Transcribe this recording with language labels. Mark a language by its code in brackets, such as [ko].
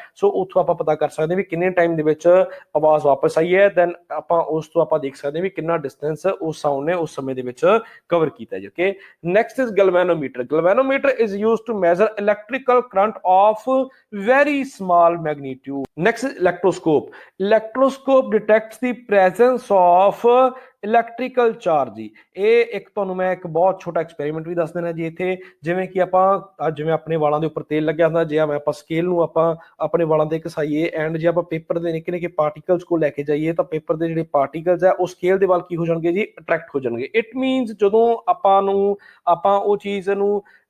[pa] ਸੋ ਉੱਥੋਂ ਆਪਾਂ ਪਤਾ ਕਰ ਸਕਦੇ ਵੀ ਕਿੰਨੇ ਟਾਈਮ ਦੇ ਵਿੱਚ ਆਵਾਜ਼ ਵਾਪਸ ਆਈ ਹੈ, ਦੈਨ ਆਪਾਂ ਉਸ ਤੋਂ ਆਪਾਂ ਦੇਖ ਸਕਦੇ ਵੀ ਕਿੰਨਾ ਡਿਸਟੈਂਸ ਉਸ ਸਾਊਂਡ ਨੇ ਉਸ ਸਮੇਂ ਦੇ ਵਿੱਚ ਕਵਰ ਕੀਤਾ ਜੀ, okay. [en] Next is galvanometer. Galvanometer is used to measure electrical current of very small magnitude. Next is electroscope. Electroscope detects the presence of electrical charge. [pa] ਇਹ ਇੱਕ ਤੁਹਾਨੂੰ ਮੈਂ ਇੱਕ ਬਹੁਤ ਛੋਟਾ ਐਕਸਪੈਰੀਮੈਂਟ ਵੀ ਦੱਸ ਦੇਣਾ ਜੀ ਇੱਥੇ। ਜਿਵੇਂ ਕਿ ਆਪਾਂ ਜਿਵੇਂ ਆਪਣੇ ਵਾਲਾਂ ਦੇ ਉੱਪਰ ਤੇਲ ਲੱਗਿਆ ਹੁੰਦਾ, ਜੇ ਆਪਾਂ ਸਕੇਲ ਨੂੰ ਆਪਾਂ ਆਪਣੇ ਵਾਲਾਂ ਤੇ ਘਸਾਈਏ ਐਂਡ ਜੇ ਆਪਾਂ ਪੇਪਰ ਦੇ ਨਿੱਕੇ ਨਿੱਕੇ ਪਾਰਟੀਕਲਸ ਕੋਲ ਲੈ ਕੇ ਜਾਈਏ ਤਾਂ ਪੇਪਰ ਦੇ ਜਿਹੜੇ ਪਾਰਟੀਕਲਸ ਹੈ ਉਹ ਸਕੇਲ ਦੇ ਵੱਲ ਕੀ ਹੋ ਜਾਣਗੇ ਜੀ, ਅਟਰੈਕਟ ਹੋ ਜਾਣਗੇ। [en] it means [pa] ਜਦੋਂ ਆਪਾਂ ਉਹ ਚੀਜ਼ ਨੂੰ